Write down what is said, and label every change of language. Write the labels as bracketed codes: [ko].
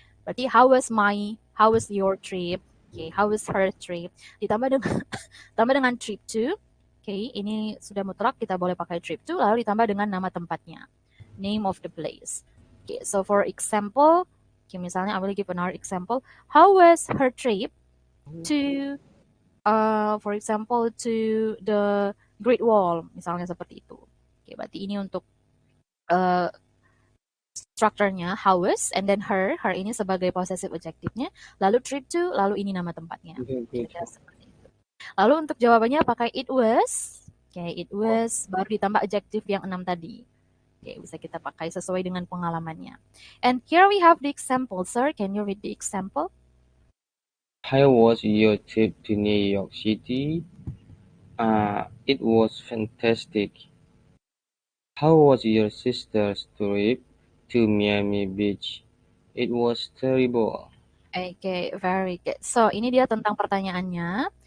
[id] Berarti [en] how was your trip? Okay, how was her trip? [id] Ditambah dengan tambah dengan trip to. Okay, ini sudah mutlak kita boleh pakai trip to, lalu ditambah dengan nama tempatnya, name of the place. [en] Okay, so for example, okay, [id] misalnya [en] I will give another example. How was her trip to, for example, to the Great Wall, [id] misalnya seperti itu. Okay, berarti ini untuk strukturnya how was, and then her ini sebagai possessive adjective-nya, lalu trip to, lalu ini nama tempatnya. Okay, seperti itu. Lalu untuk jawabannya pakai it was. Oke, it was, baru ditambah adjective yang 6 tadi. Oke, bisa kita pakai sesuai dengan pengalamannya. [en] And here we have the example, sir. Can you read the example? How was your trip to New York City? It was fantastic. How was your sister's trip to Miami Beach? It was terrible. Oke, very good. [id] So, ini dia tentang pertanyaannya.